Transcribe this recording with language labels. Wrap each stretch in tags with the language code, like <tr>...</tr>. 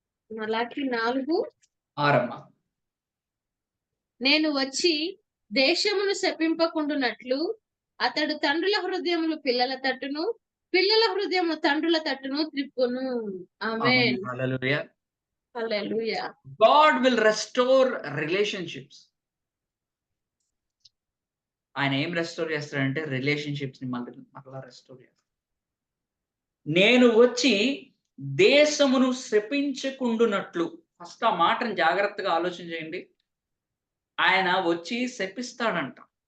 <te>మలాకి 4:6. నేను వచ్చి దేశమును శపింపకుండునట్లు అతడు తండ్రుల హృదయములు పిల్లల తట్టును, పిల్లల హృదయములు తండ్రుల తట్టును త్రిప్పును. ఆమేన్. హల్లెలూయా. హల్లెలూయా.</te> <en>God will restore relationships.</en> <te>ఆయన ఏం రెస్టోర్ చేస్తాడంటే రిలేషన్షిప్స్ ని మరలా రెస్టోర్ చేస్తాడు. నేను వచ్చి దేశమును శపించకుండునట్లు. ఫస్ట్ ఆ మాటను జాగ్రత్తగా ఆలోచన చేయండి. ఆయన వచ్చి శపిస్తాడంట.</te>